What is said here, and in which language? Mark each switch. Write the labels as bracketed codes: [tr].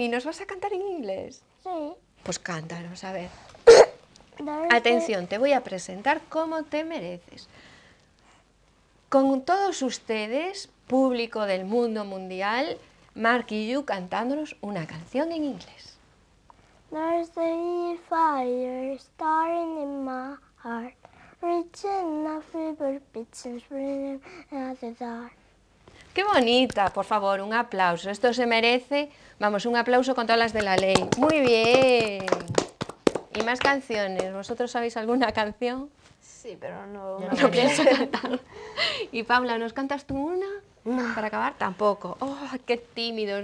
[es] ¿Y nos vas a cantar en inglés? Sí. Pues cántanos, a ver. [en] There's [es] Atención, te voy a presentar cómo te mereces. Con todos ustedes, público del mundo mundial, Mark y Yu cantándonos una canción en inglés. [en] There's a fire starting in my heart, reaching a fever pitch and springing at the dark. [es] ¡Qué bonita! Por favor, un aplauso. Esto se merece, vamos, un aplauso con todas las de la ley. ¡Muy bien! ¿Y más canciones? ¿Vosotros sabéis alguna canción? Sí, pero no... Yo me No apetece. pienso cantar. Y Paula, ¿nos cantas tú una? No. ¿Para acabar? Tampoco. ¡Oh, qué tímidos!